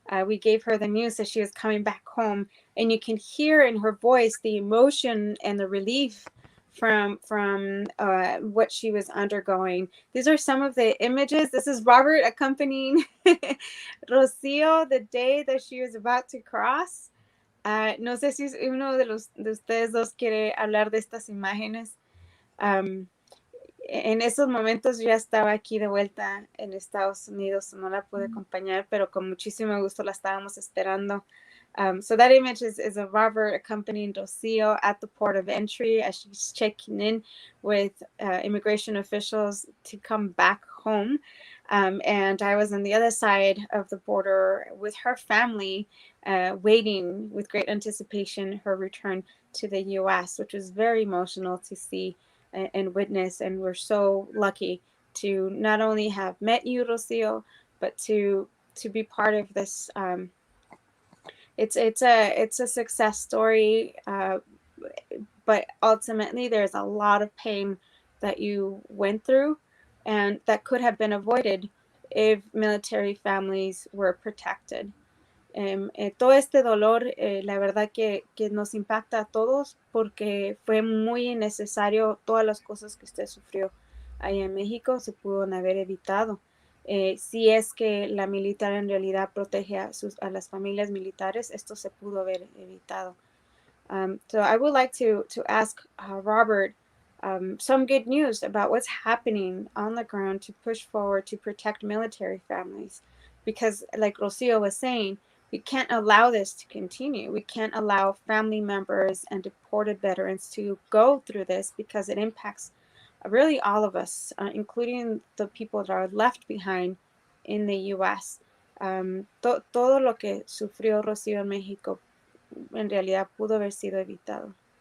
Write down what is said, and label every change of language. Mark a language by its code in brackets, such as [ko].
[en] We gave her the news that she was coming back home, and you can hear in her voice the emotion and the relief from what she was undergoing. These are some of the images. This is Robert accompanying Rocio the day that she was about to cross. [es] No sé si uno de ustedes dos quiere hablar de estas imágenes. Um, en esos momentos yo ya estaba aquí de vuelta en Estados Unidos, no la pude acompañar, pero con muchísimo gusto la estábamos esperando. [en] So that image is of Robert accompanying Rocio at the port of entry as she's checking in with immigration officials to come back home. And I was on the other side of the border with her family, waiting with great anticipation her return to the U.S., which was very emotional to see and witness. And we're so lucky to not only have met you, Rocio, but to be part of this. It's a success story, but ultimately there's a lot of pain that you went through and that could have been avoided if military families were protected. [es] Todo este dolor, la verdad que nos impacta a todos porque fue muy necesario todas las cosas que usted sufrió ahí en México se pudieron haber evitado. Si es que la militar en realidad protege a las familias militares, esto se pudo haber evitado. [en] So I would like to ask Robert some good news about what's happening on the ground to push forward to protect military families. Because, like Rocio was saying, we can't allow this to continue. We can't allow family members and deported veterans to go through this because it impacts really all of us, including the people that are left behind in the U.S. [es] Todo lo que sufrió Rocio en México en realidad pudo haber sido evitado.